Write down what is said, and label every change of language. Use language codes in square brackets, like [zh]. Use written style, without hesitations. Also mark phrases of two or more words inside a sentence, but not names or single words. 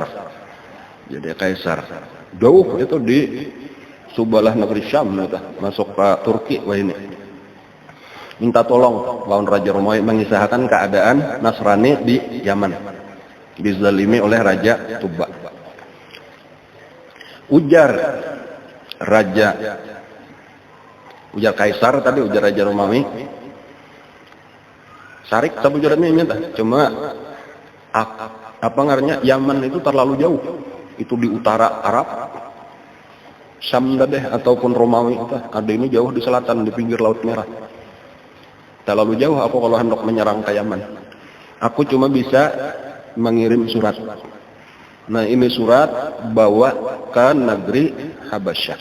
[bjn] Jadi Kaisar jauh itu di Subalah negeri Syam itu, masuk ke Turki. Wah, ini minta tolong lawan Raja Romawi, mengisahkan keadaan Nasrani di Yaman dizalimi oleh Raja Tuba. Ujar Kaisar tadi, ujar Raja Romawi, sarik sabujurannya nyata. Cuma apa ngarannya, Yaman itu terlalu jauh. Itu di utara Arab, Syam deh ataupun Romawi itu. Ada ini jauh di selatan di pinggir Laut Merah. Terlalu jauh aku kalau hendak menyerang ke Yaman. Aku cuma bisa mengirim surat. Nah ini surat bawa ke negeri Habasyah.